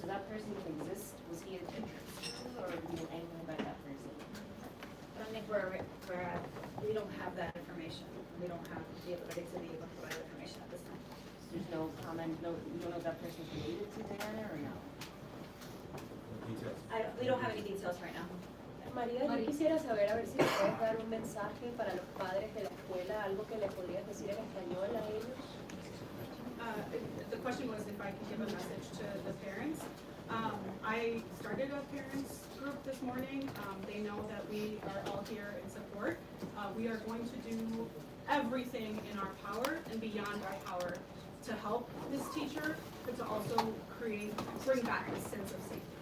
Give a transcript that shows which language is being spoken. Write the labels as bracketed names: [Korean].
[English] Does that person even exist? Was he a teacher at school, or do we know anything about that person? I don't think we don't have that information. We don't have the ability to be able to provide information at this time. There's no comment, you don't know if that person's related to Diana or no? We don't have any details right now. [Spanish] María, yo quisiera saber a ver si le puedes dar un mensaje para los padres de la escuela, algo que le podrías decir en español a ellos. [English] The question was if I could give a message to the parents. I started a parents group this morning. They know that we are all here in support. We are going to do everything in our power and beyond our power to help this teacher, but to also bring back this sense of safety.